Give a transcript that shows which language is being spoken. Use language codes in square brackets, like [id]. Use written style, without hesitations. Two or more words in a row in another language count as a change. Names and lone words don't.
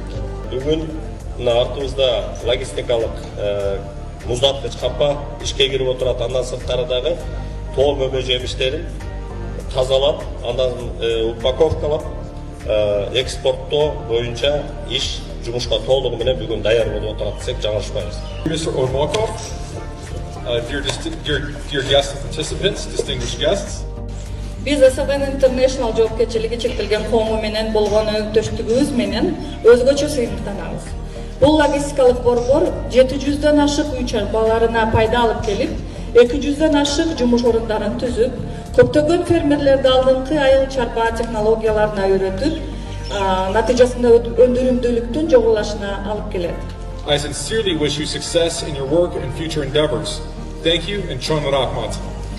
[ky] Бүгүн мына артыбызда логистикалык муздаткыч капа ишке кирип отурат. Андан сырткары дагы тоо мөмө жемиштерин тазалап, андан упаковкалап, экспорттоо боюнча иш жумушка толугу менен бүгүн даяр болуп отурат десек жаңылышпайбыз. [en] Mr. Ormakov, dear guests and participants, distinguished guests. [ky] Biz SFN International жоопкерчилиги чектелген коому менен болгон өнөктөштүгүбүз менен өзгөчө сыймыктанабыз. Бул логистикалык борбор 700дөн ашык үй чарбаларына пайда алып келип, 200дөн ашык жумуш орундарын түзүп, көптөгөн фермерлерди алдыңкы айыл чарба технологияларына үйрөтүп, натыйжасында өндүрүмдүүлүктүн жогулашына алып келет. [en] I sincerely wish you success in your work and future endeavors. Thank you and [ky] Чоң рахмат.